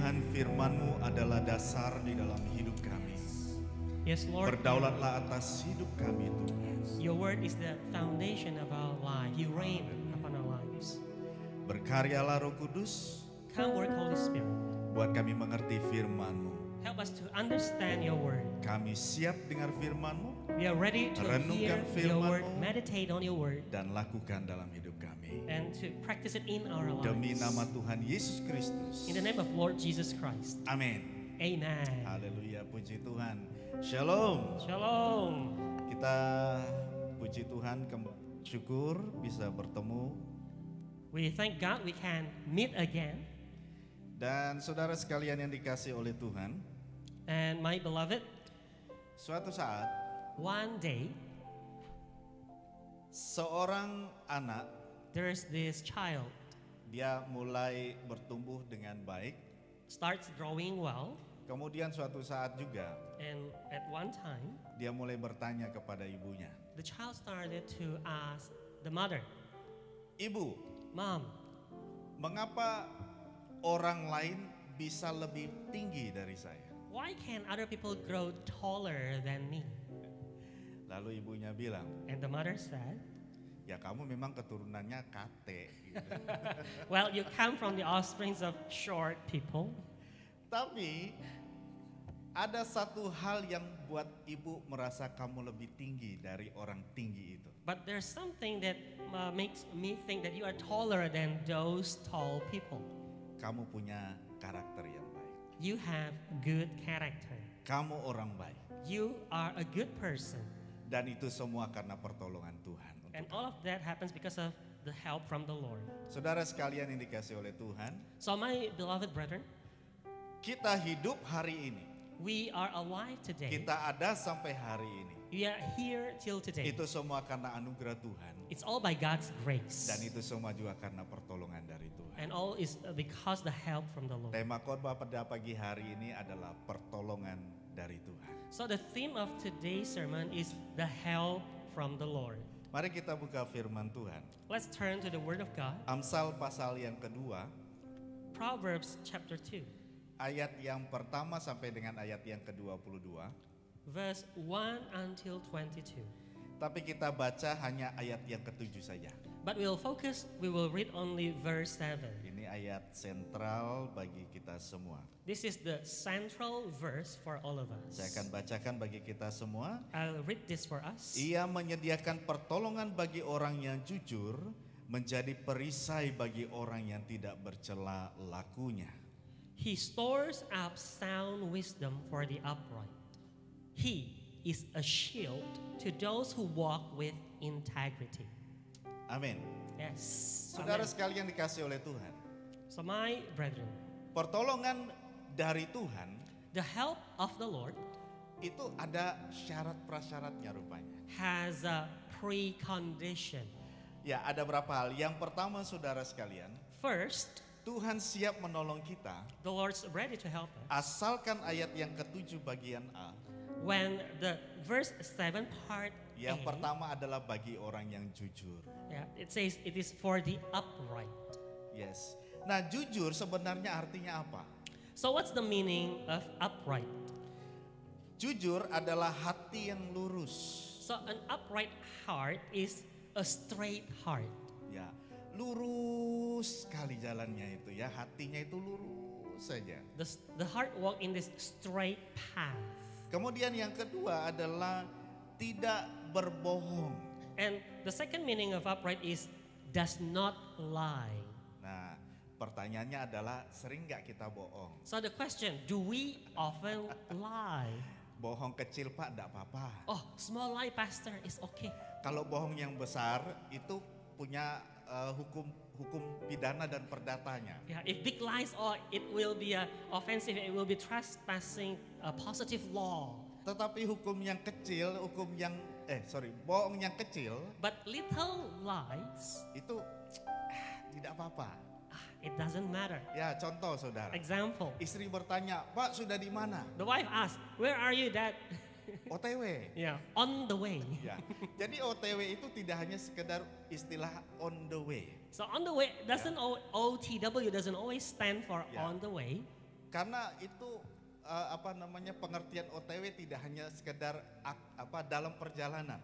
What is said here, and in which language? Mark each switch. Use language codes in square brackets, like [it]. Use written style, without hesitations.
[id] Firman-Mu adalah dasar di dalam hidup kami. [en] Yes, Lord. [id] Berdaulatlah atas hidup kami Tuhan. [en] Your word is the foundation of our life. You reign upon our lives. [id] Berkaryalah Roh Kudus, [en] Come, work, Holy Spirit. [id] buat kami mengerti firman-Mu. [en] Help us to understand your word. [id] Kami siap dengar firman-Mu [en] We are ready to hear [id] Renungkan [en] your word, [id] firman-Mu. [en] meditate on your word, [id] dan lakukan dalam hidup kami. [en] and to practice it in our [id] Demi [en] lives. [id] nama Tuhan Yesus Kristus. [en] In the name of Lord Jesus Christ. [id] Amin. [en] Amen. [id] Haleluya, puji Tuhan. Shalom. [en] Shalom. [id] Kita puji Tuhan, syukur bisa bertemu. [en] We thank God we can meet again. [id] Dan saudara sekalian yang dikasih oleh Tuhan, [en] And my beloved, [id] suatu saat [en] one day [id] seorang anak [en] there's this child [id] dia mulai bertumbuh dengan baik. [en] starts growing well, [id] Kemudian suatu saat juga [en] and at one time [id] dia mulai bertanya kepada ibunya, [en] the child started to ask the mother, [id] "Ibu, [en] Mom, [id] mengapa orang lain bisa lebih tinggi dari saya?" [en] why can other people grow taller than me? [id] Lalu ibunya bilang, [en] And the mother said, [id] "Ya kamu memang keturunannya kate." Gitu. [en] well, you come from the offsprings of short people. [id] Tapi ada satu hal yang buat ibu merasa kamu lebih tinggi dari orang tinggi itu. [en] But there's something that makes me think that you are taller than those tall people. [id] Kamu punya karakter yang baik. [en] You have good character. [id] Kamu orang baik. [en] You are a good person. [id] Dan itu semua karena pertolongan Tuhan. untuk [en] And [id] kamu. [en] all of that happens because of the help from the Lord. [id] Saudara sekalian yang dikasih oleh Tuhan, [en] So my beloved brethren, [id] kita hidup hari ini. [en] we are alive today. [id] Kita ada sampai hari ini. [en] We are here till today. [id] Itu semua karena anugerah Tuhan. [en] It's all by God's grace. [id] Dan itu semua juga karena pertolongan dari Tuhan. [en] And all is because the help from the Lord. [id] Tema khotbah pada pagi hari ini adalah pertolongan dari Tuhan. [en] So the theme of today's sermon is the help from the Lord. [id] Mari kita buka firman Tuhan. [en] Let's turn to the Word of God. [id] Amsal pasal yang kedua, [en] Proverbs chapter 2, [id] ayat yang pertama sampai dengan ayat yang ke-22. [en] verse 1 until 22. [id] Tapi kita baca hanya ayat yang ke-7 saja. [en] But we will read only verse 7. [id] Ini ayat sentral bagi kita semua. [en] This is the central verse for all of us. [id] Saya akan bacakan bagi kita semua. [en] I'll read this for us. [id] Ia menyediakan pertolongan bagi orang yang jujur, menjadi perisai bagi orang yang tidak bercela lakunya. [en] He stores up sound wisdom for the upright. He is a shield to those who walk with integrity. [id] Amin. [en] Yes. [id] Saudara [en] Amen. [id] sekalian dikasih oleh Tuhan. [en] So my brethren, [id] Pertolongan dari Tuhan [en] the help of the Lord [id] itu ada syarat prasyaratnya rupanya. [en] has a precondition. [id] Ya, ada berapa hal. Yang pertama saudara sekalian, [en] First, [id] Tuhan siap menolong kita [en] the Lord's ready to help us. [id] asalkan ayat yang ke-7 bagian A. [en] When the verse 7 part [id] Yang [en] A, [id] pertama adalah bagi orang yang jujur. [en] yeah, it says it is for the upright. Yes. [id] Nah, jujur sebenarnya artinya apa? [en] So what's the meaning of upright? [id] Jujur adalah hati yang lurus. [en] So an upright heart is a straight heart. [id] Ya, lurus sekali jalannya itu ya, hatinya itu lurus saja. [en] The heart walk in this straight path. [id] Kemudian yang kedua adalah tidak berbohong. [en] And the second meaning of upright is does not lie. [id] Nah, pertanyaannya adalah sering nggak kita bohong? [en] So the question, do we often lie? [id] Bohong kecil Pak, enggak apa-apa. [en] Oh, small lie, Pastor, is okay. [id] Kalau bohong yang besar itu punya hukum pidana dan perdatanya. [en] Yeah, if big lies, oh, it will be offensive. It will be trespassing a positive law. [id] Tetapi hukum yang kecil, bohong yang kecil [en] But little lies, [id] itu tidak apa-apa. [en] it doesn't matter. [id] Ya, contoh saudara. [en] Example: [id] Istri bertanya, "Pak, sudah di mana?" [en] the wife asks, "Where are you, Dad?" OTW. Yeah, on the way. [id] Ya. Jadi OTW itu tidak hanya sekedar istilah on the way. [en] So on the way doesn't OTW doesn't always stand for Yeah. on the way. [id] Karena itu pengertian OTW tidak hanya sekedar dalam perjalanan.